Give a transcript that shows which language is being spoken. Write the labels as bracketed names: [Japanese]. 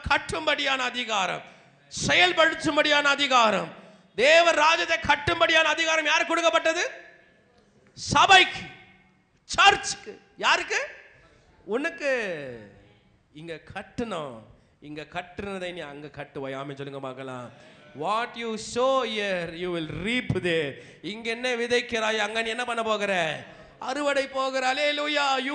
[Tamil] கட்டும்படியான அதிகாரம், செயல்படுத்தும்படியான அதிகாரம். தேவ ராஜ்யத்தை கட்டும்படியான அதிகாரம் யாருக்கு கொடுக்கப்பட்டது? சபைக்கு, சர்ச்சுக்கு. யாருக்கு? உனக்கு. இங்க கட்டணும், இங்க கட்டுனதை நீ அங்க கட்டுவாய். ஆமென் சொல்லுங்க பார்க்கலாம். [English] What you sow here you will reap there. [Tamil] இங்க என்ன விதைக்கிறாய் அங்க நீ என்ன பண்ண போகிற? அறுவடை போகிற. அல்லேலூயா.